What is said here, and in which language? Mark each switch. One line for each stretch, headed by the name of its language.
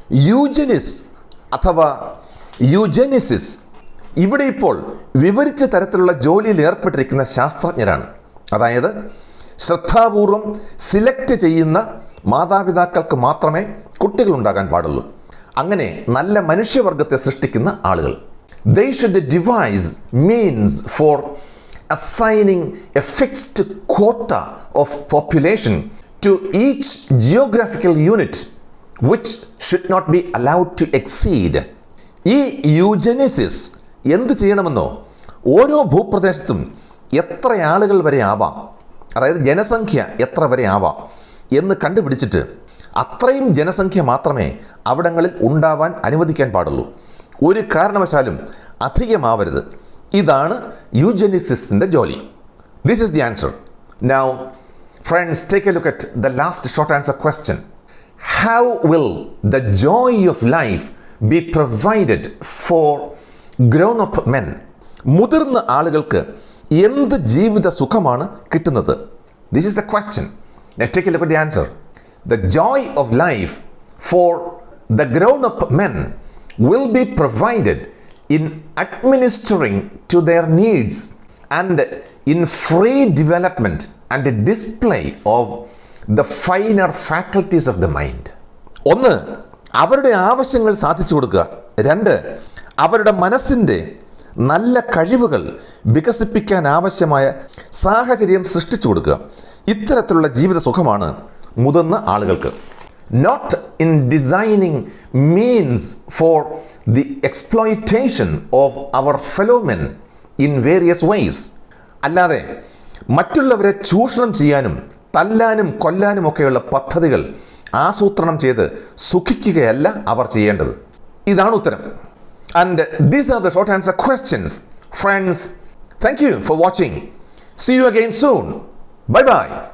Malayalam: Eugenics അഥവാ യൂജനിസിസ് ഇവിടെ ഇപ്പോൾ വിവരിച്ച തരത്തിലുള്ള ജോലിയിൽ ഏർപ്പെട്ടിരിക്കുന്ന ശാസ്ത്രജ്ഞരാണ്. അതായത് ശ്രദ്ധാപൂർവം സിലക്ട് ചെയ്യുന്ന മാതാപിതാക്കൾക്ക് മാത്രമേ കുട്ടികളുണ്ടാകാൻ പാടുള്ളൂ. അങ്ങനെ നല്ല മനുഷ്യവർഗത്തെ സൃഷ്ടിക്കുന്ന ആളുകൾ.
English: They should devise means for assigning a fixed quota of population to each geographical unit which should not be allowed to exceed.
Malayalam: ഈ യൂജനിസിസ് എന്ത് ചെയ്യണമെന്നോ ഓരോ ഭൂപ്രദേശത്തും എത്ര ആളുകൾ വരെ ആവാം, അതായത് ജനസംഖ്യ എത്ര വരെ ആവാം എന്ന് കണ്ടുപിടിച്ചിട്ട് അത്രയും ജനസംഖ്യ മാത്രമേ അവിടങ്ങളിൽ ഉണ്ടാവാൻ അനുവദിക്കാൻ പാടുള്ളൂ. ഒരു കാരണവശാലും അധികമാവരുത്. ഇതാണ് യൂജനിസിസിൻ്റെ ജോലി.
English: This is the answer. Now friends, take a look at the last short answer question. How will the joy of life be provided for grown up men?
Malayalam: മുതിർന്ന ആളുകൾക്ക് എന്ത് ജീവിത സുഖമാണ് കിട്ടുന്നത്?
English: This is the question. Take a look at the answer. The joy of life for the grown-up men will be provided in administering to their needs and in free development and display of the finer faculties of the mind.
Malayalam: ഒന്ന്, അവരുടെ ആവശ്യങ്ങൾ സാധിച്ചു കൊടുക്കുക. രണ്ട്, അവരുടെ മനസ്സിൻ്റെ നല്ല കഴിവുകൾ വികസിപ്പിക്കാൻ ആവശ്യമായ സാഹചര്യം സൃഷ്ടിച്ചു കൊടുക്കുക. ഇത്തരത്തിലുള്ള ജീവിത സുഖമാണ് മുതിർന്ന ആളുകൾക്ക്.
English: Not in designing means for the exploitation of our fellow men in various ways.
Malayalam: അല്ലാതെ മറ്റുള്ളവരെ ചൂഷണം ചെയ്യാനും തല്ലാനും കൊല്ലാനും ഒക്കെയുള്ള പദ്ധതികൾ ആസൂത്രണം ചെയ്ത് സുഖിക്കുകയല്ല അവർ ചെയ്യേണ്ടത്. ഇതാണ് ഉത്തരം.
English: And these are the short answer questions. Friends, thank you for watching. See you again soon. Bye bye.